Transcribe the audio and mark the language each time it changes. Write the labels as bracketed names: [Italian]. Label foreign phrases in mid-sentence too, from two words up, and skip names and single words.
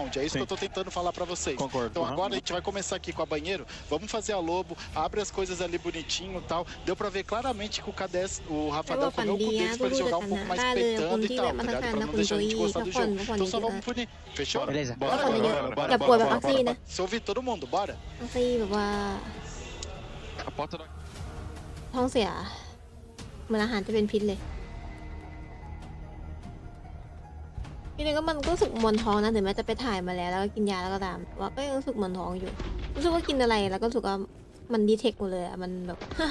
[Portuguese] É isso que eu tô tentando falar pra vocês. Concordo. Então agora a gente vai começar aqui com a banheiro, vamos fazer a lobo, abre as coisas ali bonitinho e tal. Deu pra ver claramente que o KDS, o Rafadão comeu o cu deles pra ele jogar um pouco mais peitando e tal, tá ligado? Pra não deixar a gente gostar do jogo. Então só vamos punir. Fechou? Beleza. Bora. [Thai] อย่าปวดแบบออกซินะ [Portuguese] Se ouvir todo mundo, bora. [Thai] ออกซิแบบว่า [Portuguese] A porta da... [Thai] ท้องเสียเหมือนอาหารจะเป็นพิษเลยทีนี้ก็มันก็รู้สึกมวนท้องนะถึงแม้จะไปถ่ายมาแล้วก็กินยาแล้วก็ตามว่าก็ยังรู้สึกมวนท้องอยู่รู้สึกว่ากินอะไรแล้วก็รู้สึกว่ามันดีเทคหมดเลยมันแบบ